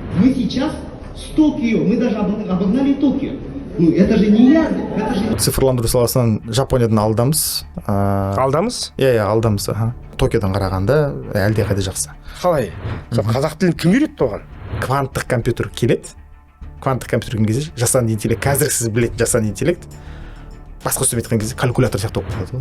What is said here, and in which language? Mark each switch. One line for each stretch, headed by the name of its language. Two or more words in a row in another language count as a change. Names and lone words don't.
Russian: Мы сейчас с Токио, мы даже обогнали Токио. Ну, это же не я, это же...
Kazakh: Цифрландыру саласынан Жапониядан алдамыз. Алдамыз? Иә, алдамыз. Токиодан қарағанда әлдеқайда жақсы. Қалай? Қазақ тілін кім үйретті оған? Кванттық компьютер келеді. Кванттық компьютер келген кезде жасанды интеллект, қазір сіз білетін жасанды интеллект басқа сөзбен айтқан кезде калькулятор сияқты болып қалады.